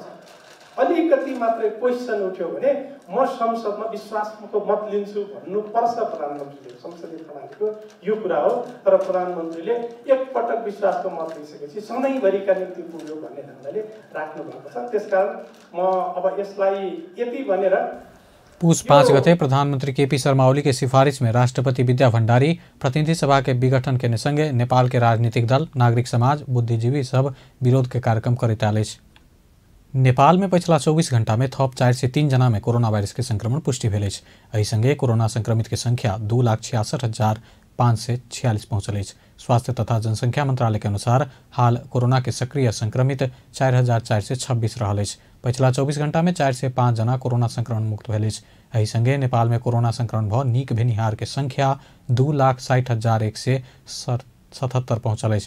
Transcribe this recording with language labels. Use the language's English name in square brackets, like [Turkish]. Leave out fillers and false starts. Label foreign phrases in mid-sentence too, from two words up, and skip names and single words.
[Nepali] अलिकति मात्रै क्वेसन उठ्यो भने म संसदमा विश्वासको मत लिन्छु भन्नुपर्छ प्रधानमन्त्रीले। संसदीय प्रणालीको यो कुरा हो। तर प्रधानमन्त्रीले एकपटक विश्वासको मत लिइसकेपछि सधैँभरिका निम्ति पुग्यो भन्ने ढङ्गले राख्नु भएको छ। त्यसकारण म अब यसलाई यति भनेर [Maithili] पुस 5 गते प्रधानमंत्री केपी शर्मा ओली के सिफारिश में राष्ट्रपति विद्या भण्डारी प्रतिनिधि सभा के विघटन के संगे नेपाल के राजनीतिक दल, नागरिक समाज, बुद्धिजीवी सब विरोध के कार्यक्रम करैत आयल अछि। नेपाल में पिछला 24 घंटा में थप 4 से 3 जना में कोरोना वायरस के संक्रमण पुष्टि भेल अछि। एहि संगे कोरोना संक्रमित के संख्या 2,66,546 पहुंचल अछि। स्वास्थ्य तथा जनसंख्या मंत्रालय के अनुसार हाल कोरोना के सक्रिय संक्रमित 4,426 रहल अछि। पिछला 24 घंटा में 4 से 5 जना कोरोना संक्रमण मुक्त भेल अछि। एहि संगे नेपाल में कोरोना संक्रमण भ नीक भेनिहार के संख्या 2,60,177 पहुंचल अछि।